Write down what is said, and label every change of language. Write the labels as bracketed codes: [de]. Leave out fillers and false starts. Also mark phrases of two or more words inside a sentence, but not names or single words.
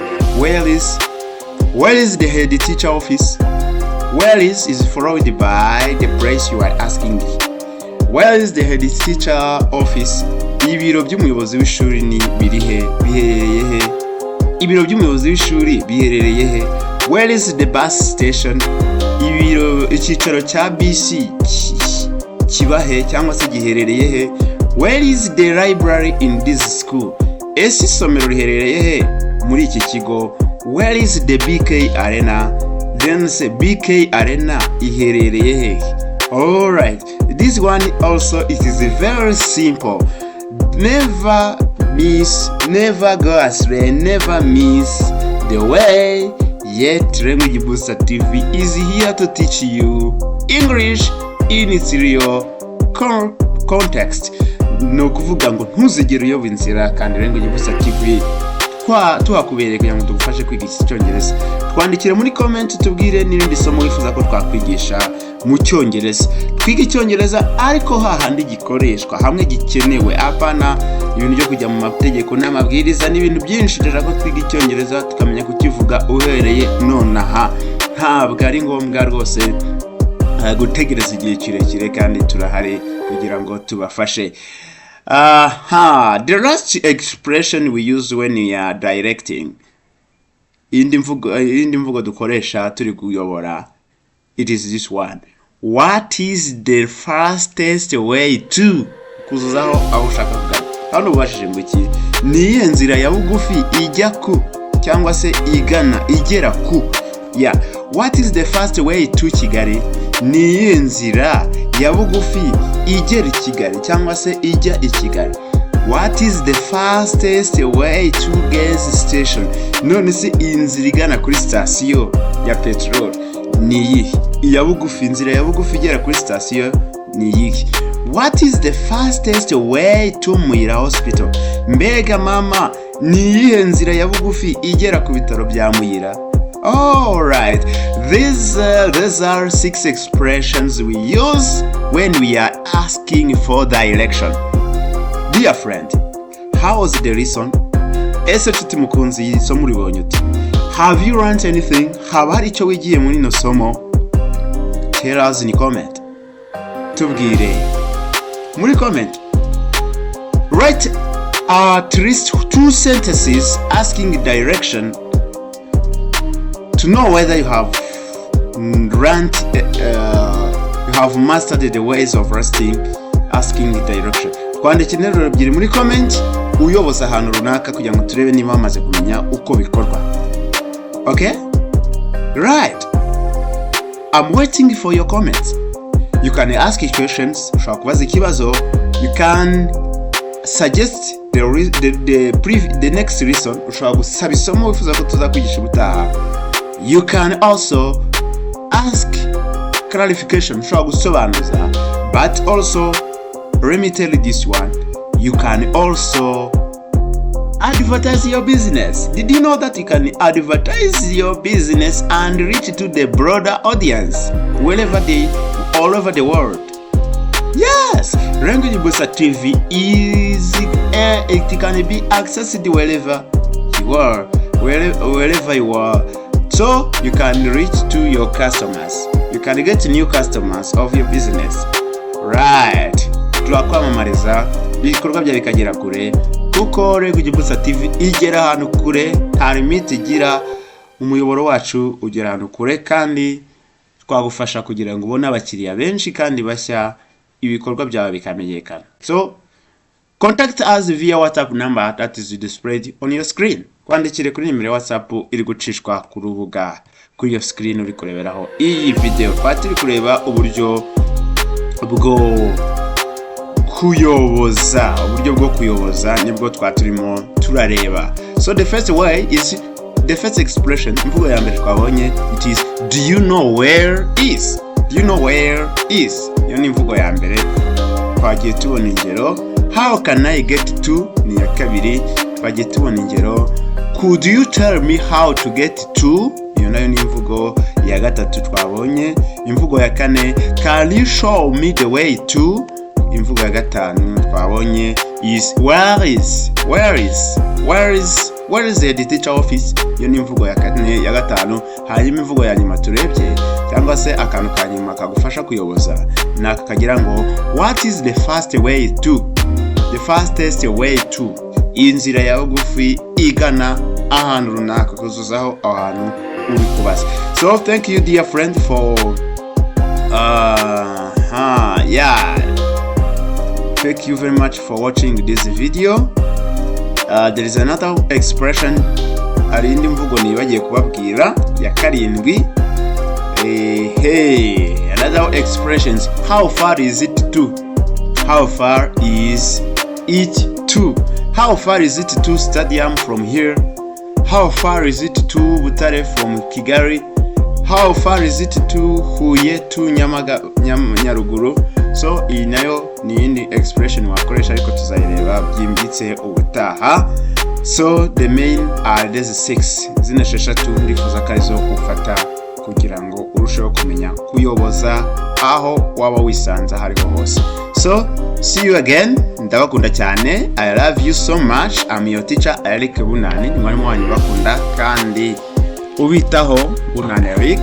[en] Where is the head teacher office? Where is followed by the place you are asking. Where is the head teacher office? [rw] Ibiro by'umuyobozi w'ishuri ni birihe, biherereye he? Ibiro by'umuyobozi w'ishuri biherereye he? [en] Where is the bus station? [rw] Icyicaro cya bisi kibahe cyangwa se giherereye he? [en] Where is the library in this school? [rw] Ese isomero riherereye he muri iki kigo? [en] Where is the BK arena? Then say BK arena [rw] iherereye he? [en] All right, this one also, it is very simple. Never go astray, never miss the way. Yet Language Booster TV is here to teach you English in its real context. [rw] No kuvuga ngo ntuzigere uyoba inzira, kandi Language Booster TV tuhakubereye kugira ngo tugufashe kwiga Icyongereza. Twandikire muri comment tubwire n'irindi somo wifuza ko twakwigisha mu Cyongereza. Twiga Icyongereza ariko hahandi gikoreshwa, hamwe gikenewe, apana ibintu byo kujya mu mategeko n'amabwiriza n'ibintu byinshi. Rero ko twiga Icyongereza tukamenya kukivuga uhereye nonaha. Ntabwo ari ngombwa rwose gutegereza igihe kirekire, kandi turahari kugira ngo tubafashe. [en] The last expression we use when we are directing, [rw] indi mvugo dukoresha turi kuyobora, [en] it is this one. What is the fastest way to? [rw] Kuzuzaho aho ushaka kugana. Hano ubashije ngo iki? Ni iyihe nzira ya bugufi ijya ku cyangwa se igera ku? [en] Yeah. What is the fast way to Kigali? [rw] Ni iyihe nzira ya bugufi igera i Kigali cyangwa se ijya i Kigali? [en] What is the fastest way to gas station? [rw] None se inzira igana kuri station ya petrol ni iyihe? Iya bugufi, inzira ya bugufi igera kuri station ni iyihe? [en] What is the fastest way to Muhira hospital? [rw] Mbega mama, ni iyihe nzira ya bugufi igera ku bitaro bya Muhira? [en] All right, these are 6 expressions we use when we are asking for direction. Dear friend, how was the lesson? [rw] Ese tuti mukunzi isomo uribonye uti? [en] Have you learned anything? [rw] Haba hari icyo wigiye muri no somo? [en] Tell us in comment. [rw] Tubwire muri comment. [en] Write at least 2 sentences asking direction to know whether you have learned, you have mastered the ways of asking direction. [rw] Kwandikira interuro ebyiri muri comment uyoboza ahantu runaka kugira ngo turebe niba wamaze kumenya uko bikorwa. [en] Okay? Right. I'm waiting for your comments. You can ask questions, [rw] ushobora kubaza ikibazo. [en] You can suggest the next lesson, [rw] ushobora gusaba isomo wifuza ko tuzakwigisha ubutaha. [en] You can also ask clarification, [rw] ushobora gusobanuza [en] But also, let me tell you this one, you can also advertise your business. Did you know that you can advertise your business and reach to the broader audience all over the world? Yes, Language Booster TV it can be accessed wherever you are. So you can reach to your customers. You can get new customers of your business. Right. [rw] Turakwamamariza ibikorwa bya bikagera kure kuko Language Booster TV igera ahantu kure, nta limit igira. Umuyoboro wacu ugera ahantu kure kandi twagufasha kugira ngo ubone abakiriya benshi kandi bashya, ibikorwa byawe bikamenyekana. [en] So contact us via WhatsApp number that is displayed on your screen. [rw] Kwandikire kuri nimero WhatsApp iri gucishwa ku rubuga kuri iyo screen uri kureberaho iyi video. Twatiri kureba uburyo bwo kuyoboza, nibwo twaturimo turareba. [en] So the first way is the first expression, [rw] imvugo ya mbere twabonye, [en] it is do you know where is? Do you know where is? [rw] Iyo ni imvugo ya mbere. Twagiye tubona ingero. [en] How can I get to? [rw] Ni ya kabiri. Twagiye tubona ingero. [en] Could you tell me how to get to? [rw] Iyo nayo ni imvugo ya gatatu twabonye. Imvugo ya kane, [en] can you show me the way to? [rw] Imvugo ya gatanu twabonye [en] is where is the teacher office? [rw] Iyo ni imvugo ya kane ya gatanu. Hanyuma imvugo ya nyuma turebye cyangwa se akantu ka nyuma kagufasha kuyoboza nakagira ngo [en] what is the fastest way to? [rw] Inzira ya bugufi igana ahantu runaka, kuzuzaho ahantu uri kubaza. [en] So thank you dear friend for thank you very much for watching this video. There is another expression, ari indi mvugo nibagiye kubabwira ya karindwi. Another expressions, how far is it to? How far is it to? How far is it to stadium from here? How far is it to Butare from Kigali? How far is it to Huye to Nyaruguru? [rw] So iyi nayo ni indi expression wakoresha ariko tuzayireba byimbitse ubutaha. [en] So the main are these 6 [rw] zine sheshatu ndifuza karizo ufata kugira ngo urusheho kumenya kuyoboza aho waba wisanza hariho hose. [en] So see you again. [rw] Ndabakunda cyane. [en] I love you so much. I'm your teacher Eric Bunani. [rw] Ni mwarimu wanyu bakunda kandi ubitaho Bunani Eric.